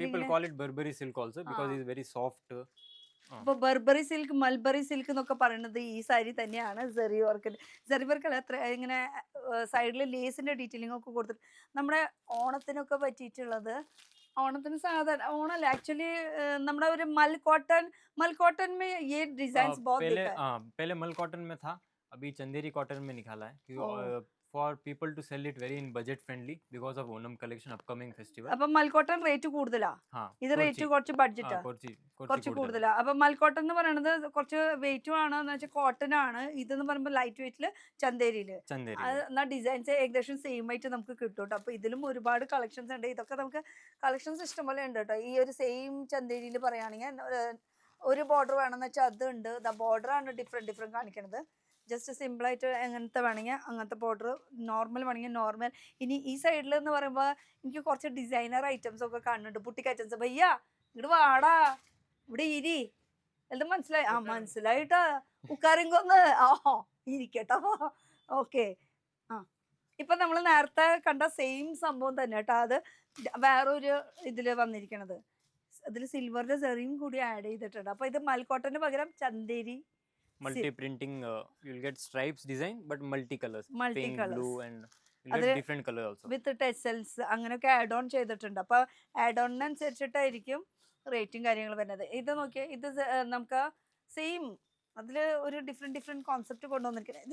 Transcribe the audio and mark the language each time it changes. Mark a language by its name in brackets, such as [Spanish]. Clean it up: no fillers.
[English] people call it Burberry silk also because it's very soft. [Malayalam] അപ്പോൾ Burberry silk, mulberry silk എന്നൊക്കെ പറയുന്നത് ഈ സാരി തന്നെയാണ്. സെറി വർക്ക് അല്ല, അത്ര ഇങ്ങനെ സൈഡിൽ ലേസിന്റെ ഡീറ്റെയിലിംഗ് ഒക്കെ കൊടുത്തിട്ട് നമ്മുടെ ഓണത്തിനൊക്കെ പറ്റിയിട്ടുള്ളത്. ഓണത്തിന് സാധാരണ ഓണല്ല ആക്ച്വലി നമ്മുടെ ഒരു [Hindi] मल कॉटन में ये डिजाइन्स बहुत देखा है. पहले मल कॉटन में था, अभी चंदेरी कॉटन में निकाला है क्योंकि [English] for people to sell it very in budget friendly because of Onam collection upcoming festival. [Malayalam] അപ്പോൾ മൽക്കോട്ടൺ റേറ്റ് കൂടുതലാ, ഇത് റേറ്റ് കുറച്ച് ബഡ്ജറ്റാ, കുറച്ച് കൂടുതലാ. അപ്പോൾ മൽക്കോട്ടൺ എന്ന് പറയുന്നത് കുറച്ച് വെയിറ്റും ആണ്, എന്ന് വെച്ചാൽ കോട്ടൺ ആണ്. ഇതെന്ന് പറയുമ്പോൾ ലൈറ്റ് വെയിറ്റില് ചന്തേരിയില് എന്നാൽ ഡിസൈൻസ് ഏകദേശം സെയിം ആയിട്ട് നമുക്ക് കിട്ടും കേട്ടോ. അപ്പോൾ ഇതിലും ഒരുപാട് കളക്ഷൻസ് ഉണ്ട്. ഇതൊക്കെ നമുക്ക് കളക്ഷൻസ് ഇഷ്ടംപോലെ ഉണ്ട് കേട്ടോ. ഈ ഒരു സെയിം ചന്തേരിയിൽ പറയുകയാണെങ്കിൽ ഒരു ബോർഡർ വേണമെന്ന് വെച്ചാൽ അതുണ്ട്. ബോർഡറാണ് ഡിഫറെൻറ്റ് കാണിക്കുന്നത്. ജസ്റ്റ് സിമ്പിളായിട്ട് എങ്ങനത്തെ വേണമെങ്കിൽ അങ്ങനത്തെ ബോർഡർ, നോർമൽ വേണമെങ്കിൽ നോർമൽ. ഇനി ഈ സൈഡിൽ എന്ന് പറയുമ്പോൾ എനിക്ക് കുറച്ച് ഡിസൈനർ ഐറ്റംസ് ഒക്കെ കാണുന്നുണ്ട്, ബുട്ടിക് ഐറ്റംസ്. ഭയ്യ ഇങ്ങോട്ട് വാടാ, ഇവിടെ ഇരി, എല്ലാം മനസ്സിലായി? മനസ്സിലായിട്ടാ, ഉക്കാറിങ്കൊന്ന് ഇരിക്കട്ടോ. ഓക്കെ. ഇപ്പം നമ്മൾ നേരത്തെ കണ്ട സെയിം സംഭവം തന്നെ കേട്ടോ. അത് വേറൊരു ഇതിൽ വന്നിരിക്കണത്, അതിൽ സിൽവറിന്റെ സെറിയും കൂടി ആഡ് ചെയ്തിട്ടുണ്ട്. അപ്പോൾ ഇത് മൽക്കോട്ടന് പകരം Chanderi [English] multi printing. You'll get stripes design but multi colors, pink, blue and you'll get different color also with tassels [Malayalam] അങ്ങനെയൊക്കെ ആഡ് ഓൺ ചെയ്തിട്ടുണ്ട്. അപ്പോൾ ആഡ് ഓണിനനുസരിച്ചിട്ടായിരിക്കും റേറ്റും കാര്യങ്ങൾ വരുന്നത്. ഇത് നോക്കിയാൽ ഇത് നമുക്ക് സെയിം അതിൽ ഒരു ഡിഫറെൻറ്റ് കോൺസെപ്റ്റ് കൊണ്ടുവന്നിരിക്കുന്നത്.